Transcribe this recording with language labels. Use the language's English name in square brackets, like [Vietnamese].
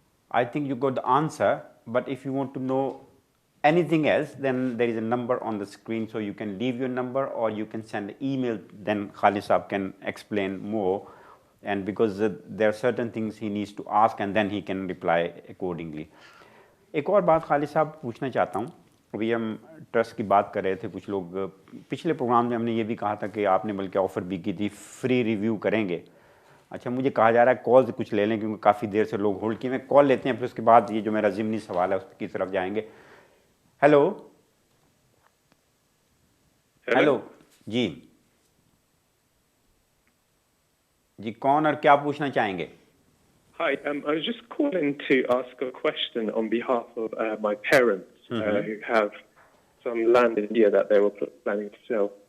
[English] I think you got the answer, but if you want to know anything else, then there is a number on the screen, so you can leave your number or you can send an email, then Khalid Saab can explain more. And because there are certain things he needs to ask and then he can reply accordingly. [Urdu] ایک اور بات خالد صاحب پوچھنا چاہتا ہوں. ابھی ہم trust کی بات کر رہے تھے, کچھ لوگ پچھلے پروگرام میں ہم نے یہ بھی کہا تھا کہ آپ نے بلکہ آفر بھی کی تھی فری ریویو کریں گے. اچھا, مجھے کہا جا رہا ہے کالز کچھ لے لیں کیونکہ کافی دیر سے لوگ ہولڈ کیے ہیں. کال لیتے ہیں, پھر اس کے بعد یہ جو میرا ضمنی سوال ہے اس کی طرف جائیں گے. ہیلو جی جی, کون اور کیا پوچھنا چاہیں گے؟ [English] Hi, I was just calling to ask a question on behalf of my parents who have some land in India that they were planning to sell.